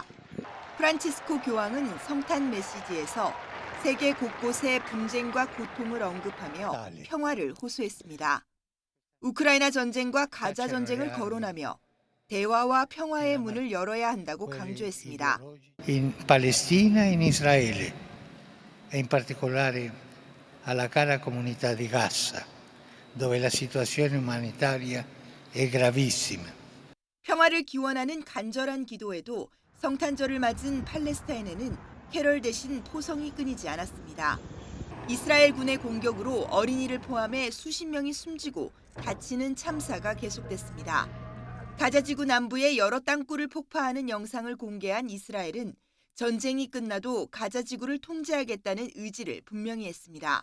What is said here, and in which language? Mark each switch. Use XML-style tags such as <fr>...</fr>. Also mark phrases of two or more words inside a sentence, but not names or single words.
<ko>프란치스코 교황은 성탄 메시지에서 세계 곳곳의 분쟁과 고통을 언급하며 평화를 호소했습니다. 우크라이나 전쟁과 가자 전쟁을 거론하며 대화와 평화의 문을 열어야 한다고 강조했습니다.</ko> <it>In Palestina e in Israele, e in particolare alla cara comunità di Gaza, dove la situazione umanitaria è gravissima.</it> <ko>평화를 기원하는 간절한 기도에도 성탄절을 맞은 팔레스타인에는 캐럴 대신 포성이 끊이지 않았습니다. 이스라엘 군의 공격으로 어린이를 포함해 수십 명이 숨지고 다치는 참사가 계속됐습니다. 가자지구 남부의 여러 땅굴을 폭파하는 영상을 공개한 이스라엘은 전쟁이 끝나도 가자지구를 통제하겠다는 의지를 분명히 했습니다.</ko>